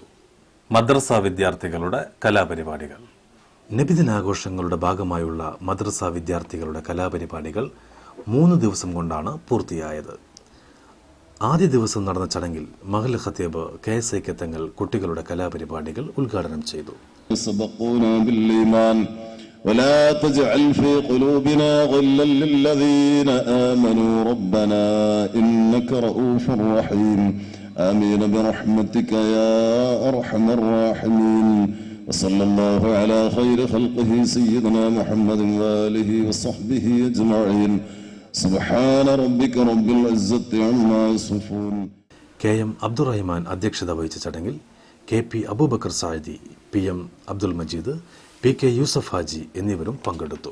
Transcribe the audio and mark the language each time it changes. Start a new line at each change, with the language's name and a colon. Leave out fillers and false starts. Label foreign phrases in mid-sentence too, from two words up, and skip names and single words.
Malayalam: മദ്രസ വിദ്യാർത്ഥികളുടെ കലാപരിപാടികൾ. നബിദിനാഘോഷങ്ങളുടെ ഭാഗമായുള്ള മദ്രസ വിദ്യാർത്ഥികളുടെ കലാപരിപാടികൾ 3 ദിവസം കൊണ്ടാണ് പൂർത്തിയായത്. ആദ്യ ദിവസം നടന്ന ചടങ്ങിൽ മഹല്ല് ഖത്തീബ് KSIK തങ്ങൾ കുട്ടികളുടെ കലാപരിപാടികൾ ഉദ്ഘാടനം ചെയ്തു.
Arabic: ولا تجعل في قلوبنا غلا للذين آمنوا ربنا إنك رؤوف رحيم آمين برحمتك يا أرحم الراحمين وصلى الله على خير خلقه سيدنا محمد وآله وصحبه أجمعين سبحان ربك رب العزة عما يصفون.
Malayalam: KM അബ്ദുറഹിമാൻ അധ്യക്ഷത വഹിച്ച ചടങ്ങിൽ KP അബൂബക്കർ സായിദി, PM അബ്ദുൽ മജീദ്, PK യൂസഫ് ഹാജി എന്നിവരും പങ്കെടുത്തു.